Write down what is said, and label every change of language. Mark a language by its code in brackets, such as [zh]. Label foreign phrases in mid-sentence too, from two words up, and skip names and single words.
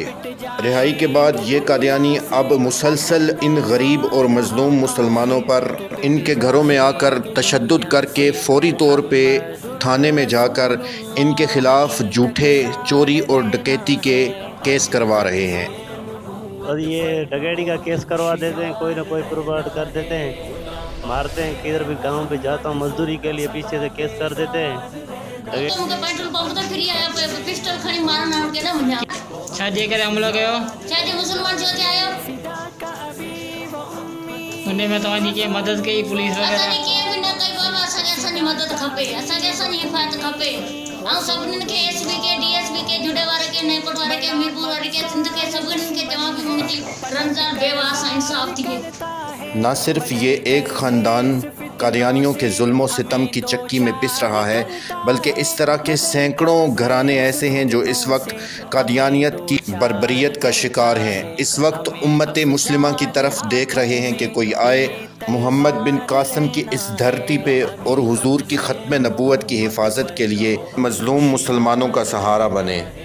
[ur] رہائی کے بعد یہ قادیانی اب مسلسل ان غریب اور مظلوم مسلمانوں پر ان کے گھروں میں آ کر تشدد کر کے فوری طور پہ تھانے میں جا کر ان کے خلاف جھوٹے چوری اور ڈکیتی کے کیس کروا رہے ہیں۔ اور یہ ڈکیتی کا کیس کروا دیتے ہیں، کوئی نہ کوئی پرووائڈ کر دیتے ہیں، مارتے ہیں، کدھر بھی گاؤں پہ جاتا ہوں مزدوری کے لیے پیچھے سے کیس کر دیتے ہیں۔ [sd] छाजे करे हमलो कयो छाजे मुसलमान जो थे आयो उन्हें में तव्हांजी के मदद कई पुलिस असां वगैरह ने कीअं बि न कई बाबा, असांजी मदद खपे, असांखे असांजी हिफ़ाज़त खपे। ऐं सभिनीनि खे SP के DSP के जुड़े वारे के नेपट वारे के मीरपुर वारे के सिंध के सभिनीनि खे चवां पई मुंहिंजी रमज़ान बेवा सां इंसाफ़ थिए। [ur] نہ صرف یہ ایک خاندان قادیانیوں کے ظلم و ستم کی چکی میں پس رہا ہے، بلکہ اس طرح کے سینکڑوں گھرانے ایسے ہیں جو اس وقت قادیانیت کی بربریت کا شکار ہیں۔ اس وقت امت مسلمہ کی طرف دیکھ رہے ہیں کہ کوئی آئے، محمد بن قاسم کی اس دھرتی پہ اور حضور کی ختم نبوت کی حفاظت کے لیے مظلوم مسلمانوں کا سہارا بنے۔